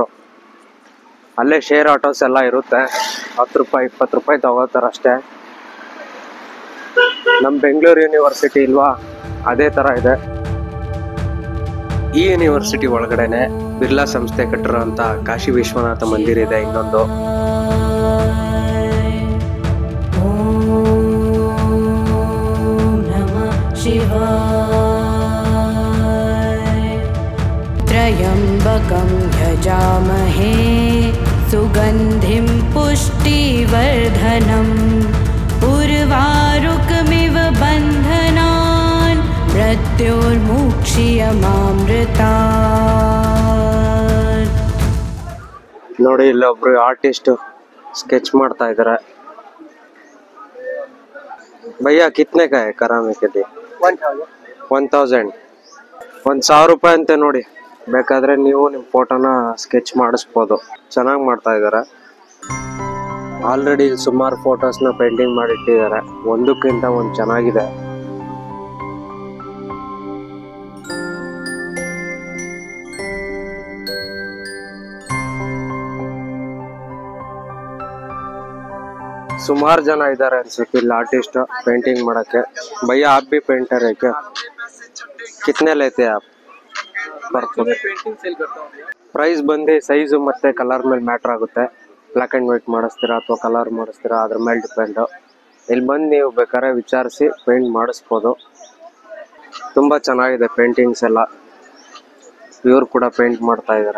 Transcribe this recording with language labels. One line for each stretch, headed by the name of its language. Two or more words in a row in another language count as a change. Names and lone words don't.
Kannada: ಅಲ್ಲೇ
English: share autos
Kannada: ಎಲ್ಲ ಇರುತ್ತೆ, 10 ರೂಪಾಯಿ 20 ರೂಪಾಯಿ ತಗೋತಾರೆ ಅಷ್ಟೇ. ನಮ್ಮ ಬೆಂಗಳೂರು ಯೂನಿವರ್ಸಿಟಿ ಇಲ್ವಾ, ಅದೇ ಥರ ಇದೆ. ಈ ಯೂನಿವರ್ಸಿಟಿ ಒಳಗಡೆನೆ ಬಿರ್ಲಾ ಸಂಸ್ಥೆ ಕಟ್ಟಿರೋಂಥ ಕಾಶಿ ವಿಶ್ವನಾಥ ಮಂದಿರ ಇದೆ ಇನ್ನೊಂದು.
Sanskrit: त्रयम्बकं यजामहे सुगन्धिं पुष्टिवर्धनम् उर्वारुकमिव बन्धनान् मृत्योर्मुक्ष्यमामृतात्.
Kannada: ನೋಡಿ, ಇಲ್ಲೊಬ್ರು
English: artist sketch
Kannada: ಮಾಡ್ತಾ ಇದ್ದಾರೆ.
Hindi: भय्या कितने का है कराने के लिए?
Kannada: 1000 1,000 ರೂಪಾಯಿ ಅಂತೆ ನೋಡಿ. ಬೇಕಾದ್ರೆ ನೀವು ನಿಮ್ಮ ಫೋಟೋನ ಸ್ಕೆಚ್ ಮಾಡಿಸ್ಬೋದು. ಚೆನ್ನಾಗಿ ಮಾಡ್ತಾ ಇದ್ದಾರೆ. ಆಲ್ರೆಡಿ ಸುಮಾರು ಫೋಟೋಸ್ನ ಪೇಂಟಿಂಗ್ ಮಾಡಿಟ್ಟಿದ್ದಾರೆ, ಒಂದಕ್ಕಿಂತ ಒಂದು ಚೆನ್ನಾಗಿದೆ. ಸುಮಾರು ಜನ ಇದ್ದಾರೆ ಅನ್ಸುತ್ತೆ ಇಲ್ಲಿ
English: artist painting
Kannada: ಮಾಡಕ್ಕೆ.
Hindi: भैया आप भी पेंटर है क्या? कितने लेते हैं आप
English: per foot?
Kannada: ಪ್ರೈಸ್ ಬಂದು ಸೈಜು ಮತ್ತೆ ಕಲರ್ ಮೇಲೆ ಮ್ಯಾಟ್ರ್ ಆಗುತ್ತೆ.
English: black and white
Kannada: ಮಾಡಿಸ್ತೀರಾ ಅಥವಾ ಕಲರ್ ಮಾಡಿಸ್ತೀರಾ ಅದ್ರ ಮೇಲೆ ಡಿಪೆಂಡು. ಇಲ್ಲಿ ಬಂದು ನೀವು ಬೇಕಾದ್ರೆ ವಿಚಾರಿಸಿ ಪೇಂಟ್ ಮಾಡಿಸ್ಬೋದು. ತುಂಬ ಚೆನ್ನಾಗಿದೆ ಪೇಂಟಿಂಗ್ಸ್ ಎಲ್ಲ. ಇವ್ರು ಕೂಡ ಪೇಂಟ್ ಮಾಡ್ತಾ ಇದ್ದಾರೆ.